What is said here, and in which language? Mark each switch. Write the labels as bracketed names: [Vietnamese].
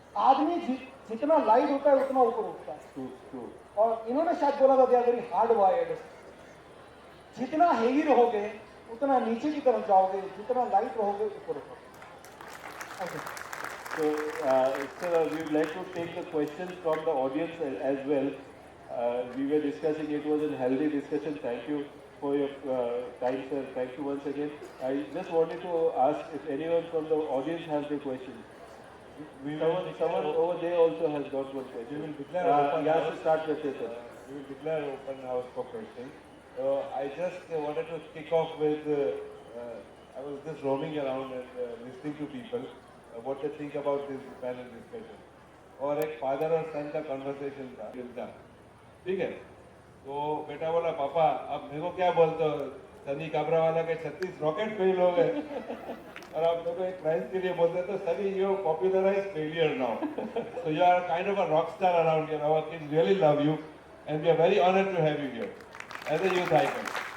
[Hindi] आदमी जितना लाइट होता है उतना ऊपर उठता है। और इन्होंने शायद बोला था, [English] They are very hard wired. [Hindi] जितना हेवी रहोगे उतना नीचे की तरफ जाओगे, जितना लाइट रहोगे ऊपर उठोगे। [English] So, sir, we would like to take the questions from the audience as well. We were discussing, it was a healthy discussion. Thank you for your time, sir. Thank you once again. I just wanted to ask if anyone from the audience has a question. Someone over there also has got one question. We will declare open yes, house. start with it, sir. We will declare open house for questions. I just wanted to kick off with, I was just roaming around and listening to people, what they think about this panel discussion. [Hindi] और एक father और सन का conversation था इसका, ठीक है। तो बेटा बोला, पापा अब मेरे को क्या बोलते हो, सनी काबरा वाला के 36 रॉकेट फेल हो गए और आप मेरे को एक प्राइज के लिए बोलते हैं, तो Sunny [English] You popularise failure now, so you are kind of a rock star around here, our kids really love you and we are very honoured to have you here as a youth icon.